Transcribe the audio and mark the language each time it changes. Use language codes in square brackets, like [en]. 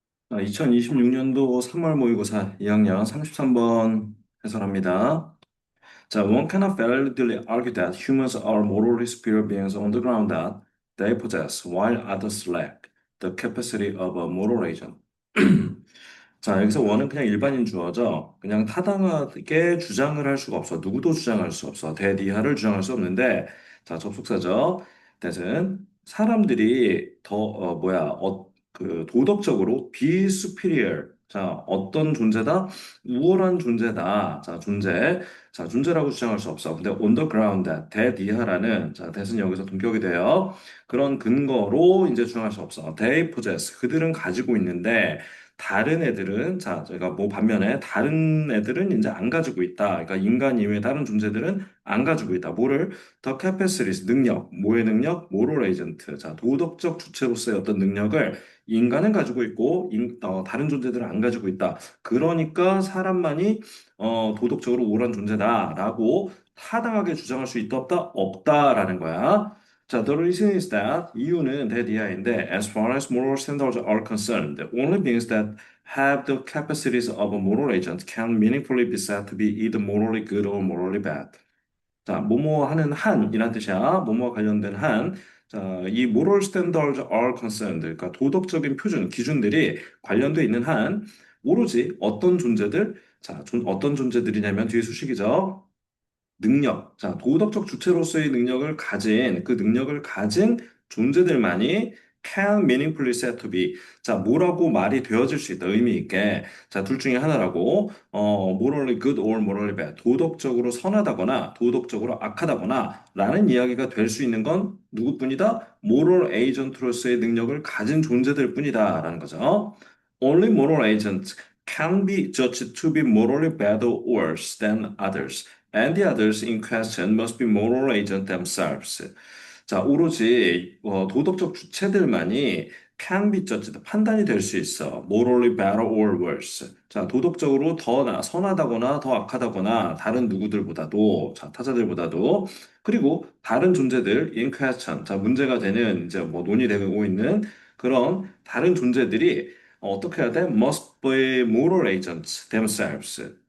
[ko] 2026년도 3월 모의고사 2학년 33번 해설합니다. [en] 자, one cannot validly argue that humans are morally superior beings on the ground that they possess, while others lack the capacity of a moral agent. [ko] 자, 여기서 원은 그냥 일반인 주어죠. 그냥 타당하게 주장을 할 수가 없어. 누구도 주장할 수 없어. 대디하를 주장할 수 없는데, 자, 접속사죠. [en] that [ko] 은 사람들이 도덕적으로 [en] be superior. [ko] 자, 어떤 존재다? 우월한 존재다. 자, 존재. 자, 존재라고 주장할 수 없어. 근데 [en] on the ground, [ko] 대디하라는, 자, that은 여기서 동격이 돼요. 그런 근거로 이제 주장할 수 없어. [en] they possess. [ko] 그들은 가지고 있는데, 다른 애들은, 자, 저희가 뭐 반면에 다른 애들은 이제 안 가지고 있다. 그러니까 인간 이외의 다른 존재들은 안 가지고 있다. 뭐를? [en] The capacities, [ko] 능력. 뭐의 능력? [en] moral agent. [ko] 자, 도덕적 주체로서의 어떤 능력을 인간은 가지고 있고, 다른 존재들은 안 가지고 있다. 그러니까 사람만이, 도덕적으로 우월한 존재다라고 타당하게 주장할 수 있다, 없다? 없다라는 거야. [en] 자, the reason is that [ko] 이유는 [en] that [ko] 이하인데 [en] as far as moral standards are concerned, only beings that have the capacities of a moral agent can meaningfully be said to be either morally good or morally bad. [ko] 자, 뭐뭐 하는 한이란 뜻이야. 뭐뭐와 관련된 한. 자, 이 [en] moral standards are concerned. [ko] 그러니까 도덕적인 표준, 기준들이 관련돼 있는 한 오로지 어떤 존재들, 자, 어떤 존재들이냐면 뒤에 수식이죠. 능력, 자, 도덕적 주체로서의 능력을 가진, 그 능력을 가진 존재들만이 [en] can meaningfully said to be. [ko] 자, 뭐라고 말이 되어질 수 있다, 의미 있게. 자, 둘 중에 하나라고, [en] morally good or morally bad. [ko] 도덕적으로 선하다거나, 도덕적으로 악하다거나, 라는 이야기가 될 수 있는 건 누구뿐이다? [en] moral agent [ko] 로서의 능력을 가진 존재들 뿐이다, 라는 거죠. [en] Only moral agents can be judged to be morally bad or worse than others. And the others in question must be moral agent themselves. [ko] 자, 오로지 도덕적 주체들만이 [en] can be judged, [ko] 판단이 될 수 있어. [en] morally better or worse. [ko] 자, 도덕적으로 선하다거나 더 악하다거나 다른 누구들보다도, 자, 타자들보다도, 그리고 다른 존재들 [en] in question, [ko] 자, 문제가 되는 이제 뭐 논의되고 있는 그런 다른 존재들이 어떻게 해야 돼? [en] must be moral agents themselves.